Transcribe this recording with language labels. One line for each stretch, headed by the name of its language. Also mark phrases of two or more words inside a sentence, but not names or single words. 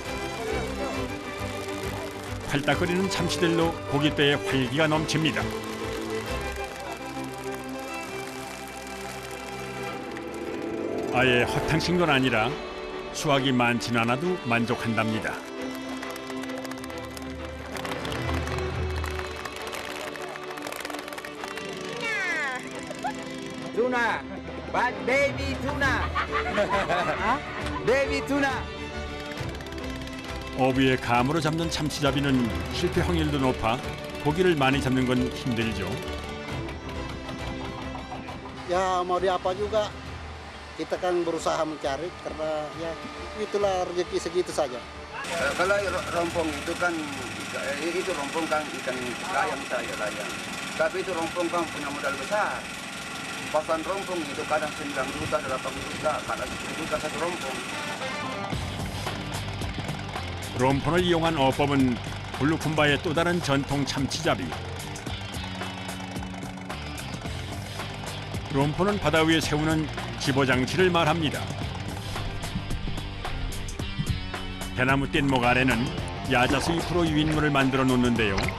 Korean: 팔딱거리는 참치들로 고깃배에 활기가 넘칩니다. 아예 허탕친 건 아니라 수확이 많지는 않아도 만족한답니다.
English: Tuna. But baby tuna. Baby tuna.
Korean: 어부의 감으로 잡는 참치잡이는 실패 확률도 높아 고기를 많이 잡는 건 힘들죠.
Indonesian: Ya mau di apa juga kita kan berusaha mencari karena ya itulah rezeki segitu saja. Kalau rompong itu kan itu rompong kan ikan layang saja layang. Tapi itu rompong kan punya modal besar. Pasan rompong itu kadang 9 juta, 8 juta, kadang 10 juta satu rompong.
Korean: 롬폰을 이용한 어법은 블루쿤바의 또 다른 전통 참치잡이. 롬폰은 바다 위에 세우는 집어장치를 말합니다. 대나무 뗏목 아래는 야자수 잎으로 유인물을 만들어 놓는데요.